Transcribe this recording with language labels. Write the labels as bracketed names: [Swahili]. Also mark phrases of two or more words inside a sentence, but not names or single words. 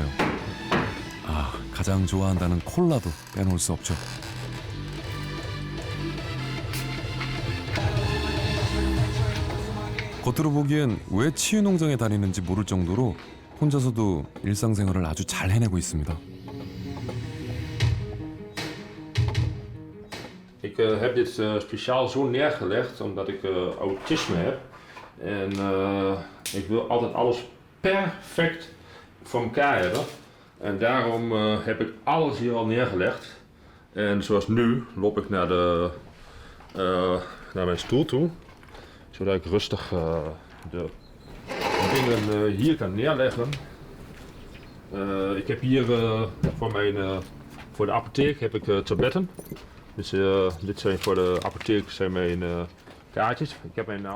[Korean] 아, 가장 좋아한다는 콜라도 빼놓을 수 없죠. 겉으로 보기엔 왜 치유 농장에 다니는지 모를 정도로 혼자서도 일상생활을 아주 잘 해내고 있습니다. [Dutch] Ik heb dit speciaal zo neergelegd omdat ik autisme heb. En ik wil altijd alles perfect voor elkaar hebben. En daarom heb ik alles hier al neergelegd. En zoals nu loop ik naar mijn stoel toe. Zodat ik rustig de dingen hier kan neerleggen. Ik heb hier voor de apotheek heb ik tabletten. Dus dit zijn voor de apotheek zijn mijn kaartjes. Ik heb mijn naam.